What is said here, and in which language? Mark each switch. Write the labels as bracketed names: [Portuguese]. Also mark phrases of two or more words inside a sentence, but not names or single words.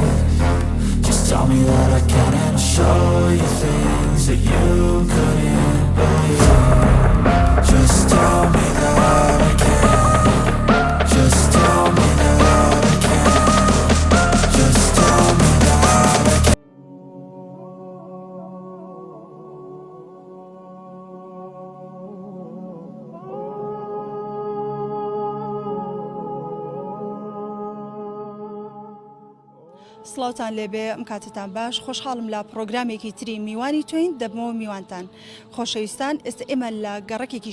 [English] Just tell me that I can and I'll show you things that you couldn't believe. Just tell me that I can. Just tell me that I can. Just tell me that I can. [Central Kurdish] سڵاوتان لێبێ ئەم کاتتان باش خۆشحاڵم لە پرۆگرامێکی تری میوانی توین دەبمەوە میوانتان خۆشەویستان ئێستا ئێمە لە گەڕەکێکی